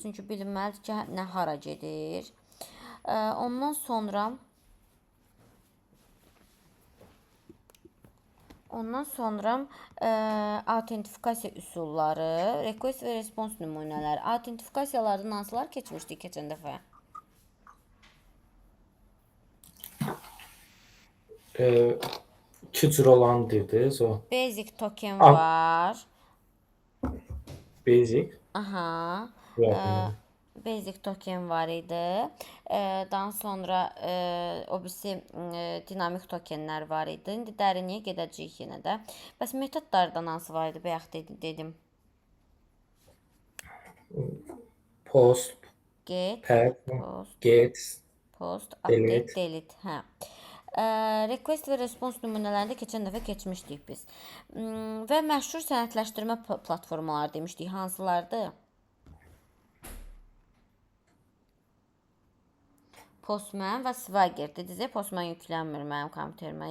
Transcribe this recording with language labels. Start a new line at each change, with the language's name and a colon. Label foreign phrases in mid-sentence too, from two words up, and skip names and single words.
Azerbaijani: Çünki bilinməlidir ki, nə hara gedir. Ondan sonra autentifikasiya üsulları, request və response nümunələri. Autentifikasiyalardan hansılar keçmişdik keçən dəfə? İki cür olan dediniz o.
English: Basic token
Azerbaijani: var. Basic. Aha. Yadıma.
English: Basic token
Azerbaijani: var idi. Daha sonra o birisi dinamik tokenlər var idi. İndi dərinliyə gedəcəyik yenə də. Bəs metodlardan hansı var idi? Bayaq dedim. Post, Get, post,
English: update, delete.
Azerbaijani: Request və response nümunələrində keçən dəfə keçmişdik biz. Və məşhur sənədləşdirmə platformaları demişdik. Hansılardır? Postman və Swagger. Dedizə Postman yüklənmir mənim kompüterimə.